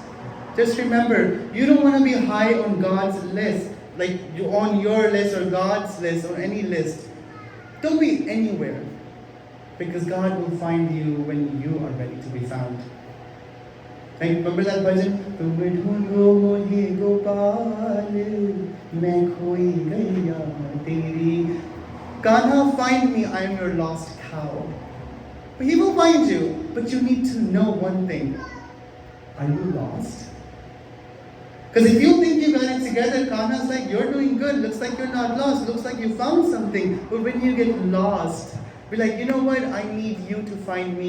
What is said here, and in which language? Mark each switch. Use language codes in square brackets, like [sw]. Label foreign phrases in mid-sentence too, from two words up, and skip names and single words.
[en] Just remember, you don't want to be high on God's list, like you on your list or God's list or any list. Don't be anywhere, because God will find you when you are ready to be found. Like, remember that bhajan? [hi] तुम ढूंढो मुझे गोपाल, मैं खोई गैया तेरी. [en] Kanha, find me, I am your lost cow. But He will find you, but you need to know one thing. Are you lost? Because if you think you got it together, Kanha's like, you're doing good, looks like you're not lost, looks like you found something. But when you get lost, be like, you know what, I need you to find me.